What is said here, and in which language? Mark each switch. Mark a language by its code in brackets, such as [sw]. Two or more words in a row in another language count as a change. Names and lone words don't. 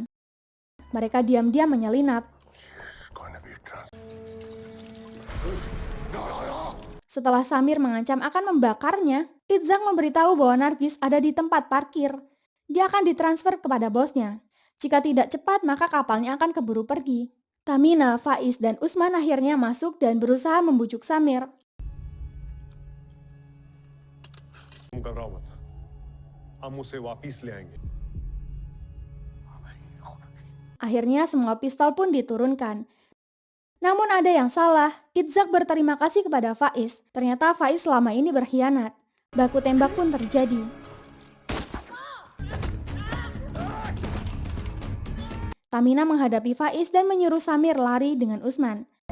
[id] Mereka diam-diam menyelinap. Setelah Samir mengancam akan membakarnya, Itzak memberitahu bahwa Nargis ada di tempat parkir. Dia akan ditransfer kepada bosnya. Jika tidak cepat, maka kapalnya akan keburu pergi. Tamina, Faiz, dan Usman akhirnya masuk dan berusaha membujuk Samir. [hi] घबराओ मत हम उसे वापस ले आएंगे [id] Akhirnya semua pistol pun diturunkan. Namun ada yang salah, Itzak berterima kasih kepada Faiz. Ternyata Faiz selama ini berkhianat. Baku tembak pun terjadi. Tamina menghadapi Faiz dan menyuruh Samir lari dengan Usman.